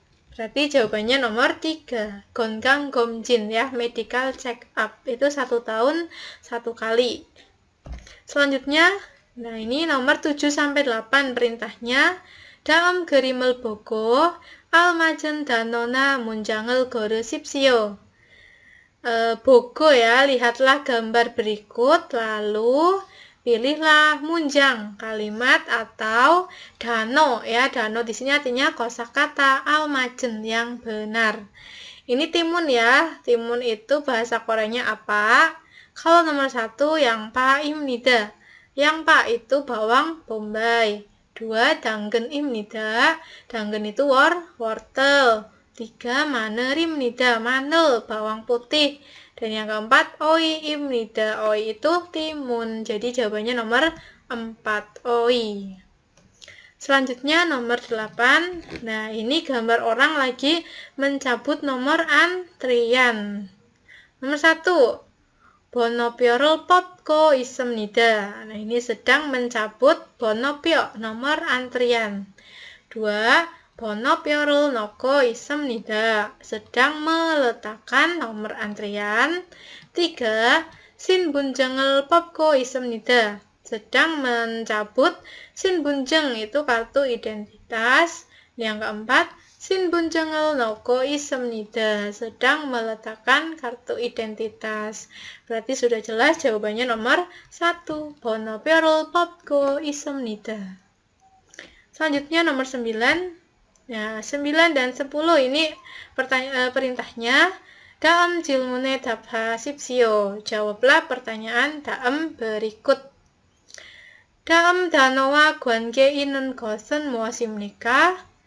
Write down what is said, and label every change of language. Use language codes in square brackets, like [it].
[id] Berarti jawabannya nomor 3 건강검진 ya, medical check up itu 1 tahun 1 kali. Selanjutnya, nah ini nomor 7-8 perintahnya. [ko] 다음 그림을 보고 알맞은 단어나 문장을 고르십시오. [id] 보고 ya, lihatlah gambar berikut, lalu pilihlah munjang, kalimat atau dano ya. Dano di sini artinya kosakata almajen yang benar. Ini timun ya. Timun itu bahasa Koreanya apa? Kalau nomor 1 [ko] yang pa입니다. [id] Yang pa itu bawang bombay. 2 [ko] 당근입니다. [id] 당근 itu wortel. [ko] 3 마늘입니다. [id] 마늘 bawang putih. Dan yang keempat [ko] oi입니다. [id] oi itu timun. Jadi jawabannya nomor 4 oi. Selanjutnya nomor 8. Nah, ini gambar orang lagi mencabut nomor antrian. Nomor 1. [ko] 번호표를 뽑고 있습니다. [id] Nah, ini sedang mencabut 번호표, nomor antrian. 2. [ko] 번호표를 넣고 있습니다. [id] sedang meletakkan nomor antrian. 3. [ko] 신분증을 뽑고 있습니다. [id] sedang mencabut 신분증, itu kartu identitas. Yang keempat, [ko] 신분증을 넣고 있습니다. [id] sedang meletakkan kartu identitas. Berarti sudah jelas jawabannya nomor 1. [ko] 번호표를 뽑고 있습니다. [id] Selanjutnya nomor 9. Nah, 9 dan 10 ini perintahnya. [ko] 다음 질문에 답하십시오. [id] jawablah pertanyaan dalam berikut. [ko] 다음 단어와 관계 있는 것은 무엇입니까?